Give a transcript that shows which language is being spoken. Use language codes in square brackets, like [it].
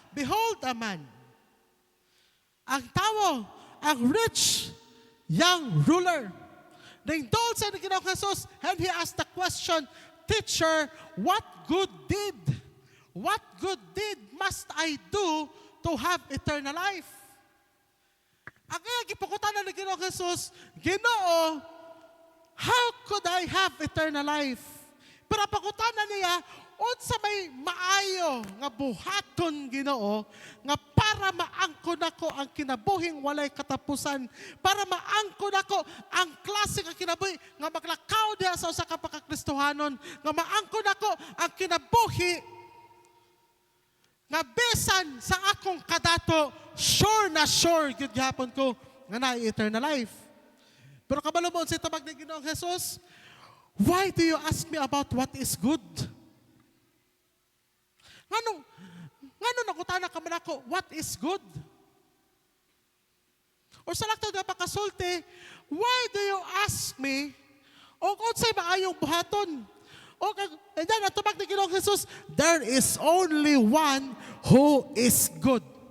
[en] Behold a man, [ceb] ang tao, [en] ang rich young ruler, [ceb] naindol sa [en] Ginoong Jesus, and he asked the question, Teacher, what good deed must I do to have eternal life? [ceb] Ang gipukutan na ni Ginoong Jesus, Ginoo, [en] how could I have eternal life? [ceb] Pero pakutan na niya, unsa may maayo nga buhaton Ginoo, nga para maangkon nako ang kinabuhing walay katapusan, para maangkon nako ang klase nga kinabuhi nga maglakaw diha sa usa ka pakakristohanon, nga maangkon nako ang kinabuhi nga bisan sa akong kadato, sure gyud gihapon ko nga naay [en] eternal life. [ceb] Pero kabalo mo, sa tabag ni Ginoong Jesus, [en] why do you ask me about what is good? [ceb] Ngano nakutana ka man ako, [en] what is good? [ceb] Or sa laktaw nga pakasulti, [en] why do you ask me, [ceb] o unsay maayong buhaton? [en] And then, [ceb] at tabag ni Ginoong Jesus, [en] there is only one who is good.